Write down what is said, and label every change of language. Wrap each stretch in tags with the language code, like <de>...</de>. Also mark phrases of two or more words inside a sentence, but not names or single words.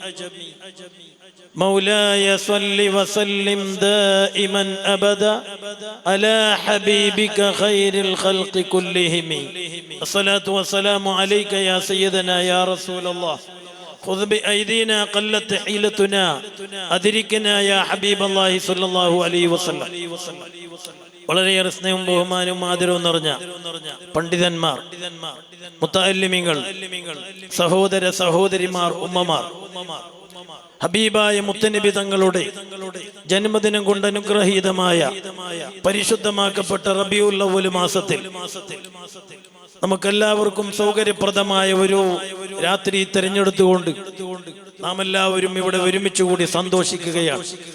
<ar>مولاي صل وسلم دائما أبدا على حبيبك خير الخلق كلهم الصلاة والسلام عليك يا سيدنا يا رسول الله خذ بأيدينا قلت حيلتنا أدركنا يا حبيب الله صلى الله عليه وسلم</ar> <ml>വളരെയേറെ സ്നേഹവും ബഹുമാനവും ആദരവും നിറഞ്ഞ പണ്ഡിതന്മാർ, മുത്തഅല്ലിമീങ്ങൾ, സഹോദര സഹോദരിമാർ, ഉമ്മമാർ, ഹബീബായ മുത്തനബി തങ്ങളുടെ ജന്മദിനം കൊണ്ട് അനുഗ്രഹീതമായ പരിശുദ്ധമാക്കപ്പെട്ട റബീഉൽ അവ്വൽ മാസത്തിൽ നമുക്കെല്ലാവർക്കും സൗകര്യപ്രദമായ ഒരു രാത്രി തിരഞ്ഞെടുത്തുകൊണ്ട് നാം എല്ലാവരും ഇവിടെ ഒരുമിച്ച് കൂടി സന്തോഷിക്കുകയാണ്.</ml>